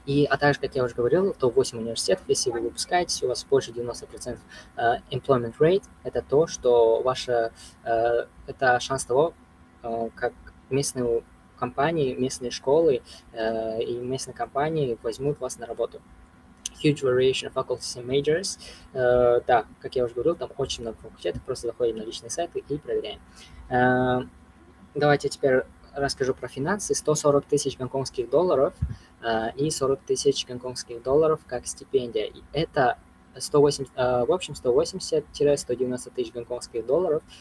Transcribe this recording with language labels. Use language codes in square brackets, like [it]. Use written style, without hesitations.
[ru] А также, как я уже говорил, топ-8 университетов, если вы выпускаетесь, у вас больше 90% employment rate, это то, что это шанс того, как местные компании, местные школы и местные компании возьмут вас на работу. [en] Huge variation of faculties and majors. [ru] Да, как я уже говорил, там очень много факультетов, просто заходим на личные сайты и проверяем. Давайте теперь расскажу про финансы. 140 тысяч гонконгских долларов и 40 тысяч гонконгских долларов как стипендия. И это в общем 180-190 тысяч гонконгских долларов.